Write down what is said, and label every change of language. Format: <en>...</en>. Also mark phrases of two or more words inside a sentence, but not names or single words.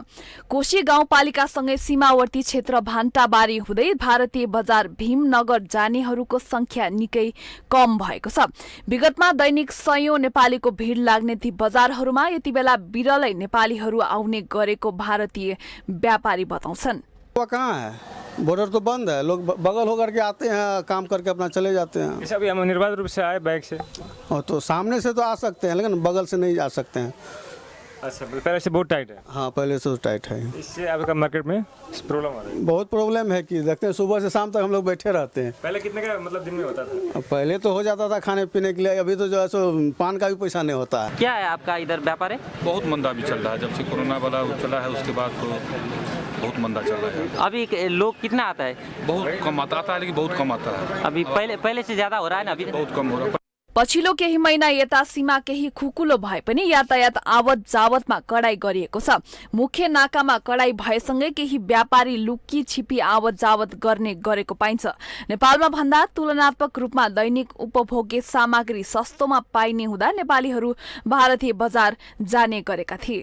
<ne>कोशी गाउँपालिकासँगै सीमावर्ती क्षेत्र भान्टाबारी हुँदै भारतीय बजार भीमनगर जानेहरूको संख्या निकै कम भएको छ। विगतमा दैनिक सयौं नेपालीको भिड लाग्ने ती बजारहरूमा यति बेला बिरलै नेपालीहरू आउने गरेको भारतीय व्यापारी बताउँछन्।</ne> <hi>कहाँ है, बॉर्डर तो बंद है, लोग बगल होकर के आते हैं, काम करके अपना चले जाते हैं। जैसे अभी हम निर्बाध रूप से आए बाइक से, और तो सामने से तो आ सकते हैं लेकिन बगल से नहीं जा सकते हैं। अच्छा, पहले से बहुत टाइट है। हाँ, पहले से टाइट है। इससे आपका मार्केट में प्रॉब्लम आ रही है? बहुत प्रॉब्लम है कि देखते हैं सुबह से शाम तक हम लोग बैठे रहते हैं। पहले कितने का मतलब दिन में होता था? पहले तो हो जाता था खाने पीने के लिए, अभी तो जो है सो पान का भी पैसा नहीं होता है। क्या है आपका इधर व्यापार है? बहुत मंदा भी चल रहा है, जब से कोरोना वाला चला है उसके बाद तो बहुत मंदा चल रहा है। अभी लोग कितना आता है? बहुत कम आता है, लेकिन बहुत कम आता है। अभी पहले से ज्यादा हो रहा है ना? अभी बहुत कम हो रहा है।</hi> <ne>पछिल्लो केही महिना यता सीमा केही खुकुलो भए पनि यातायात आवत जावतमा कडाई गरिएको छ। मुख्य नाकामा कडाई भएसँगै केही व्यापारी लुक्की छिपी आवत जावत गर्ने गरेको पाइन्छ। नेपालमा भन्दा तुलनात्मक रूपमा दैनिक उपभोग्य सामग्री सस्तोमा पाइने हुँदा नेपालीहरू भारतीय बजार जाने गरेका थिए।</ne>